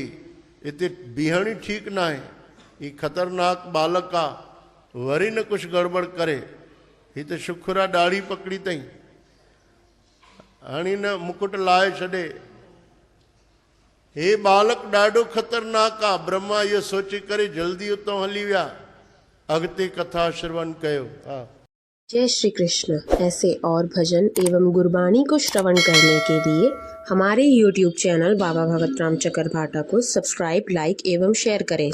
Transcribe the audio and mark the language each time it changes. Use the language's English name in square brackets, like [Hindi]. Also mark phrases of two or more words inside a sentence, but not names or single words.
[Sindhi] हिते बीहण ई ठीकु न आहे, ही ख़तरनाक बालक आहे, वरी न कुझु गड़बड़ करे। ही त शुक्र आहे ॾाढ़ी पकड़ी अथई, हाणे न मुकुट लाहे छॾे। हे बालक ॾाढो ख़तरनाक आहे। ब्रह्मा इहो सोचे करे जल्दी उतां हली विया। अॻिते कथा श्रवण कयो। हा। जय श्री कृष्ण। [Hindi] ऐसे और भजन एवं गुरबाणी को श्रवण करने के लिए हमारे YouTube चैनल बाबा भगत राम चकरभाटा को सब्सक्राइब, लाइक एवं शेयर करें।